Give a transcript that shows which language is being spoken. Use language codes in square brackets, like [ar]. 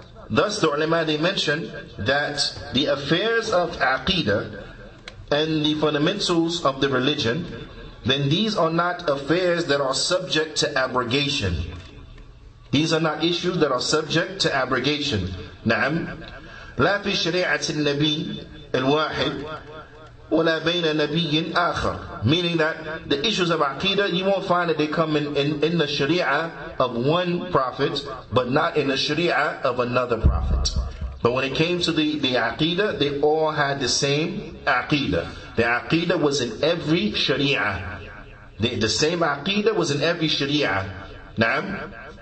[en] Thus the ulama, they mention that the affairs of aqidah and the fundamentals of the religion, then these are not affairs that are subject to abrogation. These are not issues that are subject to abrogation. [ar] نعم لا في شريعة النبي الواحد ولا بين نبي آخر. [en] Meaning that the issues of aqidah, you won't find that they come in the sharia of one prophet, but not in the sharia of another prophet. But when it came to the aqidah, they all had the same aqidah. The aqidah was in every sharia. The same aqidah was in every sharia. Naam.